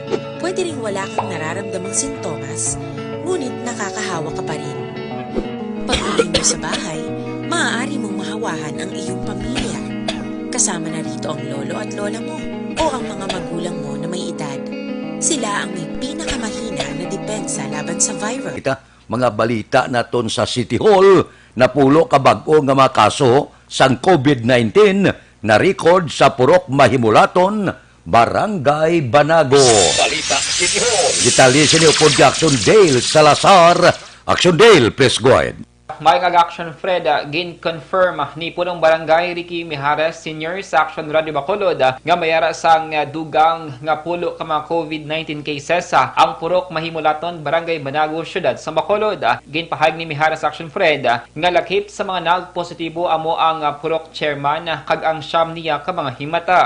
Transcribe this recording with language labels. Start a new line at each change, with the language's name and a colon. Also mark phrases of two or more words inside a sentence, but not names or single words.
Filipino: Pwede ring wala kang nararamdamang sintomas, ngunit nakakahawa ka pa rin. Pag-uwi mo sa bahay, maaari mong mahawahan ang iyong pamilya. Kasama na rito ang lolo at lola mo o ang mga magulang mo na may edad. Sila ang may pinakamahina na depensa laban sa virus.
Hiligaynon: Mga balita naton sa City Hall, napulo ka bag-o nga mga kaso sang COVID-19 na record sa Purok Mahimulaton, Barangay Banago. Balita City Hall. Detalye ni Upod Action Dale Salazar. Action Dale,
English: please go ahead.
Hiligaynon: May kag-action Fred, gin-confirm ni Punong Barangay Ricky Mijares Sr. sa Action Radio Bacolod nga mayara sang dugang nga pulo ka mga COVID-19 cases ang Purok Mahimulaton, Barangay Banago, Syudad sa Bacolod. Ginpahayag ni Mijares Action Fred nga lakip sa mga nagpositibo amo ang Purok Chairman kag ang siyam niya ka mga himata.